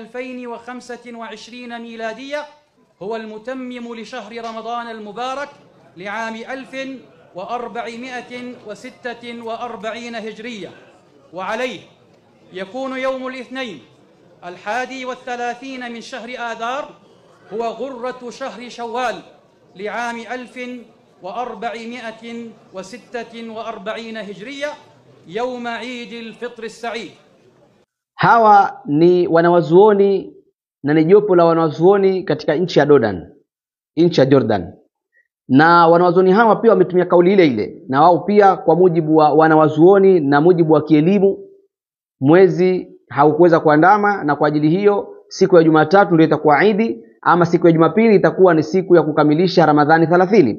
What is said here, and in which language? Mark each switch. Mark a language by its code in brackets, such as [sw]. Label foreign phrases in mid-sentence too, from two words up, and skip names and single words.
[ar] 2025 ميلادية هو المتمم لشهر رمضان المبارك لعام 1446 هجرية، وعليه يكون يوم الاثنين 31 من شهر آذار هو غرة شهر شوال لعام 1446 هجرية يوم عيد الفطر السعيد. [sw] Hawa ni wanawazuoni na ni jopo la wanawazuoni katika nchi ya Jordan. Na wanawazuoni hawa pia wametumia kauli ile ile, na wao pia kwa mujibu wa wanawazuoni na mujibu wa kielimu, mwezi haukuweza kuandama, na kwa ajili hiyo siku ya Jumatatu ndio itakuwa Eid, ama siku ya Jumapili itakuwa ni siku ya kukamilisha Ramadhani 30.